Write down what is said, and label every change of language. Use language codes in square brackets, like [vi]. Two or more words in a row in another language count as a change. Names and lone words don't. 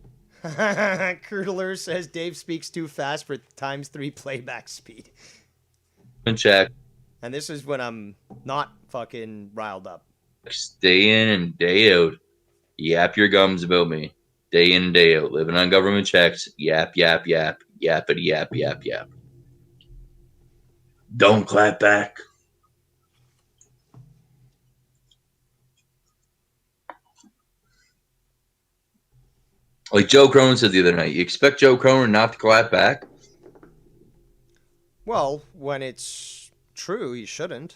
[en] Curdler says Dave speaks too fast for ×3 playback speed. Check. And this is when I'm not fucking riled up. Day in and day out. Yap your gums about me. Day in and day out. Living on government checks. Yap, yap, yap. Yappity, yap, yap, yap. Don't clap back. Like Joe Cronin said the other night, you expect Joe Cronin not to clap back? Well, when it's true, he shouldn't.